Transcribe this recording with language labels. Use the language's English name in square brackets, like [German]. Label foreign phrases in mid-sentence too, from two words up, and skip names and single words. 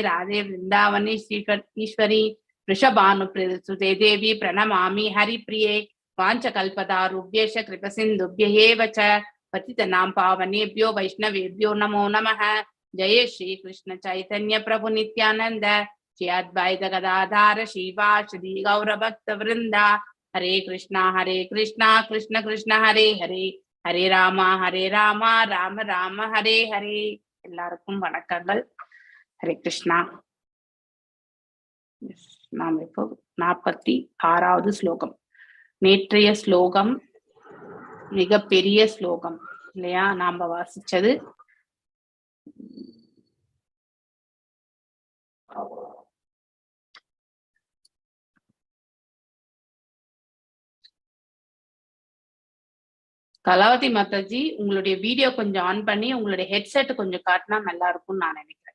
[Sanskrit] राधे वृन्दावनी ईश्वरी ऋषभानु सुते देवी प्रणमामि हरि प्रिये वाञ्छाकल्पतरुभ्यश्च कृपासिन्धुभ्य एवच पतितानां पावनेभ्यो वैष्णवेभ्यो नमो नमः जय श्री कृष्ण चैतन्य प्रभु नित्यानन्द श्री अद्वैत गदाधर शिव श्री गौर भक्त वृन्द हरे कृष्ण कृष्ण कृष्ण हरे हरे हरे राम राम राम हरे हरे [Tamil] எல்லாருக்கும் வணக்கங்கள். ஹரே கிருஷ்ணா. நாம் இப்போ 46வது ஸ்லோகம். நேற்றைய ஸ்லோகம் மிக பெரிய ஸ்லோகம் இல்லையா? நாம வாசிச்சது கலாவதி மாதாஜி, உங்களுடைய வீடியோ கொஞ்சம் ஆன் பண்ணி உங்களுடைய ஹெட்செட் கொஞ்சம் காட்டினா நல்லா இருக்கும்னு நான் நினைக்கிறேன்.